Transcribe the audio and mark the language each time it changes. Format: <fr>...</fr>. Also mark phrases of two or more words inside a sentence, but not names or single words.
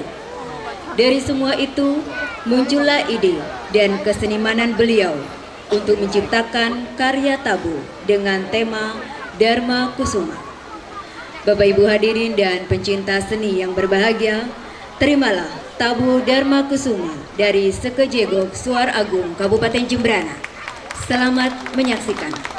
<id>Dari semua itu, muncullah ide dan kesenimanan beliau untuk menciptakan karya tabuh dengan tema Dharma Kusuma. Bapak Ibu hadirin dan pencinta seni yang berbahagia, terimalah tabuh Dharma Kusuma dari Seke Jegok Suar Agung Kabupaten Jembrana. Selamat menyaksikan.</id>